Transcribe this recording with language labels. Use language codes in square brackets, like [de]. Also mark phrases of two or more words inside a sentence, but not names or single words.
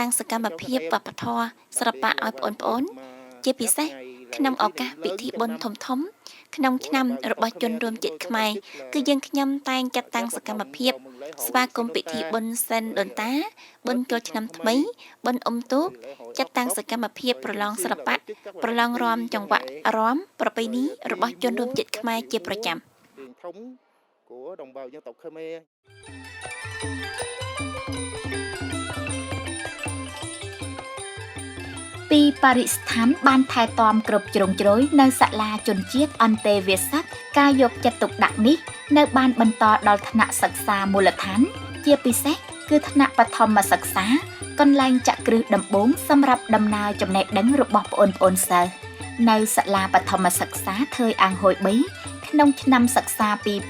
[km] ងសកម្មភាពវប្បធម៌សិល្បៈឲ្យបងប្អូនជាពិសេសក្នុងឱកាសពិធីបុណ្យធំៗក្នុងឆ្នាំរបស់ជនរួមជាតិខ្មែរគឺយើងខ្ញុំតែងចាត់តាំងសកម្មភាពស្វាគមន៍ពិធីបុណ្យសិនដូនតាបុណ្យចូលឆ្នាំថ្មីបុណ្យអុំទូកចាត់តាំងសកម្មភាពប្រឡងសិល្បៈប្រឡងរាំចង្វាក់រាំប្រពៃណីរបស់ជនរួមជាតិខ្មែរជាប្រចាំ [vi] của đồng bào dân tộc Khmer [km] ពីបរិស្ថានបានថែទាំគ្រប់ជ្រុងជ្រោយនៅសាលាជនជាតិអន្តេវាសិកការយកចិត្តទុកដាក់នេះនៅបានបន្តដល់ថ្នាក់សិក្សាមូលដ្ឋានជាពិសេសគឺថ្នាក់បឋមសិក្សាកន្លែងចាក់គ្រឹះដំបូងសម្រាប់ដំណើរចំណេះដឹងរបស់បងប្អូនសិស្សនៅសាលាបឋមសិក្សាថើយអាំងហួយ3ក្នុងឆ្នាំសិក្សា 2025-2026